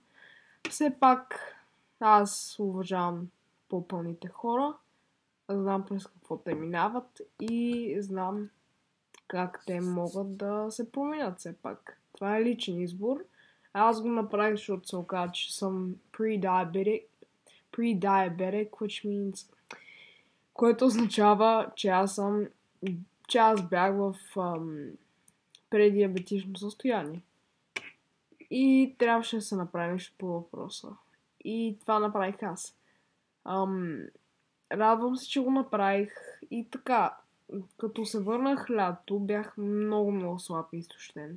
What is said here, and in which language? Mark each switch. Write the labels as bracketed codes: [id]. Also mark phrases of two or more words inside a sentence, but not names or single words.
[bg] Все пак аз уважавам по-пълните хора, знам през какво те минават и знам как те могат да се променят все пак. Това е личен избор. Аз го направих, защото се оказа, че съм [en] pre-diabetic, which means, [bg] което означава, че аз бях в предиабетично състояние. И трябваше да се направи нещо по въпроса. И това направих аз. Радвам се, че го направих и така, като се върнах лято, бях много слаб и изтощен.